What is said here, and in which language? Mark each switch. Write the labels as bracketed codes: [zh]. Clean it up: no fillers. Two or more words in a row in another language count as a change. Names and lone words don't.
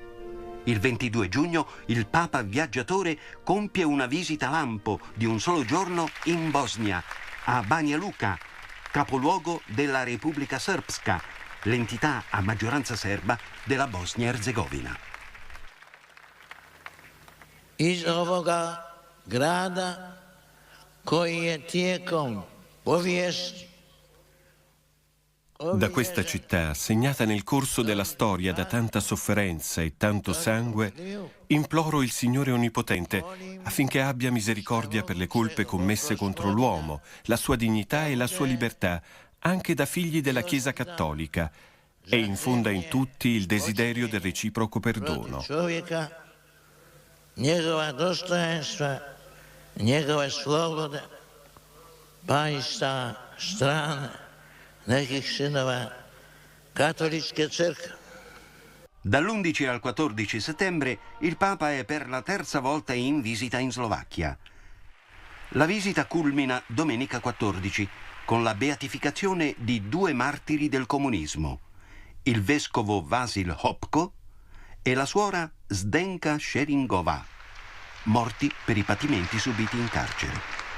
[it] Il 22 giugno il Papa viaggiatore compie una visita lampo di un solo giorno in Bosnia, a Banja Luka, capoluogo della Repubblica Srpska, l'entità a maggioranza serba della Bosnia-Erzegovina. [hr] Iz ovoga grada koji je tijekom povijesti [it] Da questa città, segnata nel corso della storia da tanta sofferenza e tanto sangue, imploro il Signore Onnipotente affinché abbia misericordia per le colpe commesse contro l'uomo, la sua dignità e la sua libertà, anche da figli della Chiesa Cattolica, e infonda in tutti il desiderio del reciproco perdono. [hr] Njegova dostojanstva, njegove slobode, pa i sta strane nekih sinova Katoličke crkve. [it] Dall'11 al 14 settembre il Papa è per la 3ª volta in visita in Slovacchia. La visita culmina domenica 14 con la beatificazione di 2 martiri del comunismo, il vescovo Vasil Hopko e la suora Zdenka Šeringova, morti per i patimenti subiti in carcere.